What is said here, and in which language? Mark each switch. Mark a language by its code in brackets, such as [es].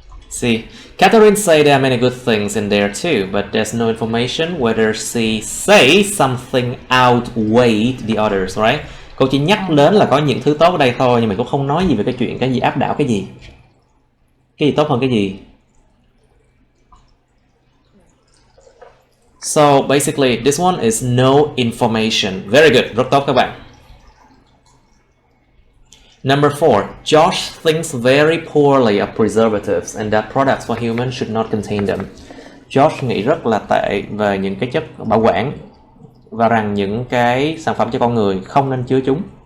[en] See, Catherine said there are many good things in there too, but there's no information whether she say something outweigh the others, right? [vi] Cô chỉ nhắc đến là có những thứ tốt ở đây thôi, nhưng mà cũng không nói gì về cái chuyện cái gì áp đảo cái gì. Cái gì tốt hơn cái gì. [en] So basically, this one is no information. Very good, [vi] rất tốt các bạn. [en] Number 4, Josh thinks very poorly of preservatives and that products for humans should not contain them. [vi] Josh nghĩ rất là tệ về những cái chất bảo quản và rằng những cái sản phẩm cho con người không nên chứa chúng.